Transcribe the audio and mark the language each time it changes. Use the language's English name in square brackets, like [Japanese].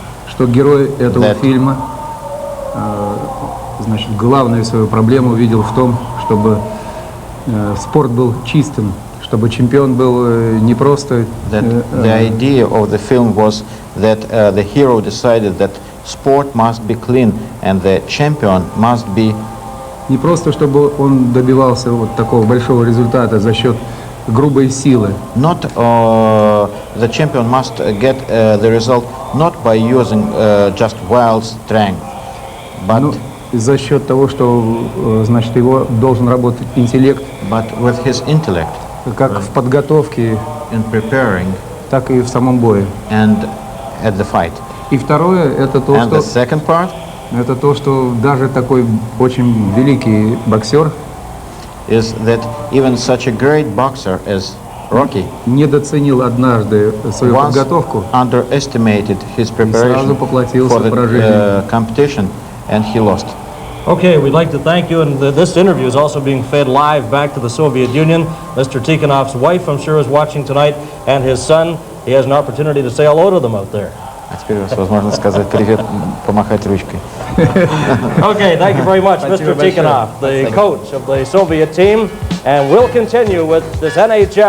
[Russian] что герой этого фильма, значит, главную свою проблему видел в том, чтобы спорт был чистым, чтобы чемпион был не просто... [English] that the idea of the film was that the hero decided that sport must be clean and the champion must be [Russian] Не просто, чтобы он добивался вот такого большого результата за счет грубой силы. [English] not the champion must get the result not by using just wild strength, but [Russian] Но за счет того, что, значит, его должен работать интеллект, [English] with his intellect [Russian] как в подготовке, [English] in preparing [Russian] так и в самом бое. [English] and at the fight. [Russian] И второе, это то, [English] And the [Russian] что, [English] second part [Russian] даже такой очень великий боксер [English] is that even such a great boxer as Rocky [Russian] недооценил однажды свою [English] once [Russian] подготовку [English] underestimated his [Russian] и [English] preparation [Russian] сразу поплатился [English] for the [Russian] поражением. [English] competition and he lost. Okay, we'd like to thank you, and this interview is also being fed live back to the Soviet Union. Mr. Tikhonov's wife, I'm sure, is watching tonight, and his son. He has an opportunity to say hello to them out there. [Russian] А теперь у вас возможность сказать привет, помахать ручкой. [English] Okay, thank you very much, Mr. Tikhonov, the coach of the Soviet team, and we'll continue with this NHL.